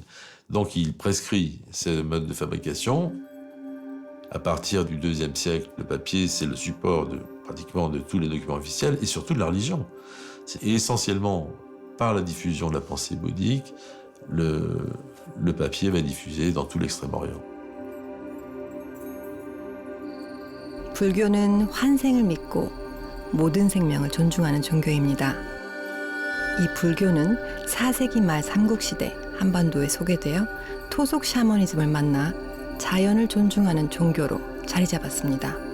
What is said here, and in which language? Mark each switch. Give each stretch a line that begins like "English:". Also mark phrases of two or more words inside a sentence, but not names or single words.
French: Donc il prescrit ces modes de fabrication. À partir du IIe siècle, le papier, c'est le support pratiquement de tous les documents officiels et surtout de la religion. C'est essentiellement par la diffusion de la pensée bouddhique, le papier va diffuser dans tout l'Extrême-Orient.
Korean: 불교는 환생을 믿고 모든 생명을 존중하는 종교입니다. 이 불교는 4세기 말 삼국시대 한반도에 소개되어 토속 샤머니즘을 만나 자연을 존중하는 종교로 자리 잡았습니다.